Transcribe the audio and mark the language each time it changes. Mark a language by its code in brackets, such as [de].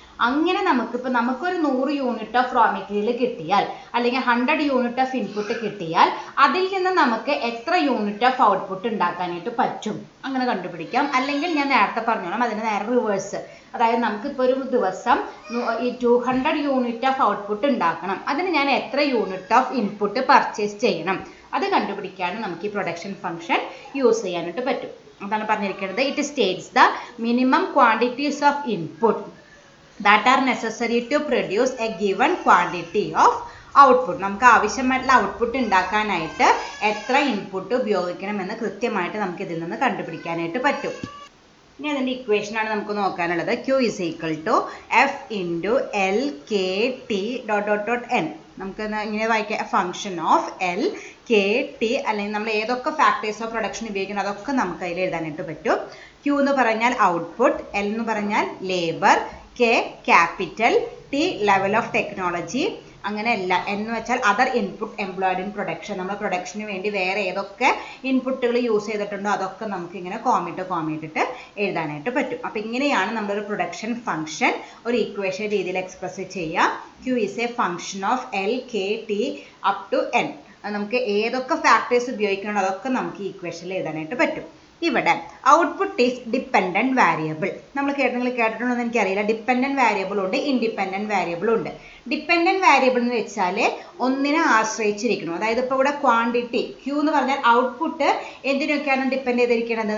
[ml] അങ്ങനെ നമുക്കൊരു 100 unit of raw material കിട്ടിയാൽ അല്ലെങ്കിൽ 100 യൂണിറ്റ് ഓഫ് ഇൻപുട്ട് കിട്ടിയാൽ അതിൽ നിന്ന് നമുക്ക് എത്ര യൂണിറ്റ് ഓഫ് ഔട്ട്പുട്ട് ഉണ്ടാക്കാനായിട്ട് പറ്റും അങ്ങനെ കണ്ടുപിടിക്കാം. അല്ലെങ്കിൽ ഞാൻ നേരത്തെ പറഞ്ഞോളാം, അതിന് നേരെ റിവേഴ്സ്. അതായത് നമുക്കിപ്പോൾ ഒരു ദിവസം ഈ 200 യൂണിറ്റ് ഓഫ് ഔട്ട്പുട്ട് ഉണ്ടാക്കണം, അതിന് ഞാൻ എത്ര യൂണിറ്റ് ഓഫ് ഇൻപുട്ട് പർച്ചേസ് ചെയ്യണം, അത് കണ്ടുപിടിക്കാനും നമുക്ക് ഈ പ്രൊഡക്ഷൻ ഫംഗ്ഷൻ യൂസ് ചെയ്യാനായിട്ട് പറ്റും. അതാണ് പറഞ്ഞിരിക്കുന്നത്. [en] It states the minimum quantities of input that are necessary to produce a given quantity of output. [ml] നമുക്ക് ആവശ്യമായിട്ടുള്ള ഔട്ട്പുട്ട് ഉണ്ടാക്കാനായിട്ട് എത്ര ഇൻപുട്ട് ഉപയോഗിക്കണമെന്ന് കൃത്യമായിട്ട് നമുക്ക് ഇതിൽ നിന്ന് കണ്ടുപിടിക്കാനായിട്ട് പറ്റും. ഇനി അതിൻ്റെ ഇക്വേഷനാണ് നമുക്ക് നോക്കാനുള്ളത്. [en] Q is equal to F into L K T dot dot dot N. [ml] നമുക്ക് ഇങ്ങനെ വായിക്കാം, function of L K T, അല്ലെങ്കിൽ നമ്മൾ ഏതൊക്കെ ഫാക്ടേഴ്സ് ഓഫ് പ്രൊഡക്ഷൻ ഉപയോഗിക്കണം അതൊക്കെ നമുക്ക് അതിൽ എഴുതാനായിട്ട് പറ്റും. Q എന്ന് പറഞ്ഞാൽ ഔട്ട്പുട്ട്, L എന്ന് പറഞ്ഞാൽ labour, K capital, T level of technology, അങ്ങനെ എല്ലാം. എന്ന് വെച്ചാൽ [en] Other input employed in production. [ml] നമ്മൾ പ്രൊഡക്ഷന് വേണ്ടി വേറെ ഏതൊക്കെ ഇൻപുട്ടുകൾ യൂസ് ചെയ്തിട്ടുണ്ടോ അതൊക്കെ നമുക്ക് ഇങ്ങനെ കോമിട്ടിട്ട് എഴുതാനായിട്ട് പറ്റും. അപ്പം ഇങ്ങനെയാണ് നമ്മളൊരു പ്രൊഡക്ഷൻ ഫംഗ്ഷൻ ഒരു ഇക്വേഷൻ രീതിയിൽ എക്സ്പ്രസ് ചെയ്യുക. [en] Q is a function of L K T up to N. [ml] നമുക്ക് ഏതൊക്കെ ഫാക്ടേഴ്സ് ഉപയോഗിക്കണോ അതൊക്കെ നമുക്ക് ഈ ഇക്വേഷനിൽ എഴുതാനായിട്ട് പറ്റും. ഇവിടെ [en] Output is dependent variable. [ml] നിങ്ങൾ കേട്ടിട്ടുണ്ടോ എന്ന് എനിക്കറിയില്ല. ഡിപ്പെൻഡൻറ്റ് വേരിയബിൾ ഉണ്ട്, ഇൻഡിപെൻഡൻറ്റ് വേരിയബിൾ ഉണ്ട്. ഡിപ്പെൻഡൻറ്റ് വേരിയബിൾ എന്ന് വെച്ചാൽ ഒന്നിനെ ആശ്രയിച്ചിരിക്കണം. അതായത് ഇപ്പോൾ ഇവിടെ ക്വാണ്ടിറ്റി Q എന്ന് പറഞ്ഞാൽ ഔട്ട്പുട്ട് എന്തിനൊക്കെയാണ് ഡിപ്പെൻഡ് ചെയ്തിരിക്കുന്നത്?